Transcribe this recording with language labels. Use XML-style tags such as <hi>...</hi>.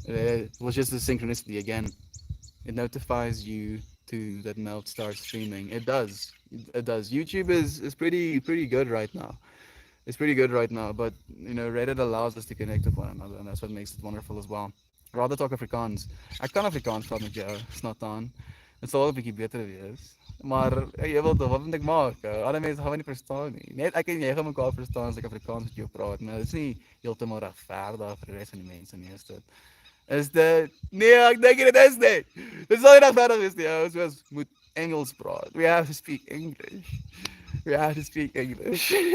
<en>It was just a synchronicity again. It notifies you to that Melt starts streaming. It does. It does. YouTube is pretty good right now. It's pretty good right now, but Reddit allows us to connect with one another, and that's what makes it wonderful as well. Rather talk Afrikaans.</en> <af>Ek kan Afrikaans praat met jou, snat aan. Dit sal 'n bietjie beter wees. Maar jy wil tog wat moet ek maak? Ander mense gaan my nie verstaan nie. Net ek en jy gaan mekaar verstaan as ek Afrikaans met jou praat, maar dit is nie heeltemal regverdig vir die res van die mense nie, is dit? Is dit? Nee, ek dink dit is nie. Dit sal nie regverdig wees nie. Ons moet Engels praat.</af> <en>We have to speak English. We have to speak English.</en>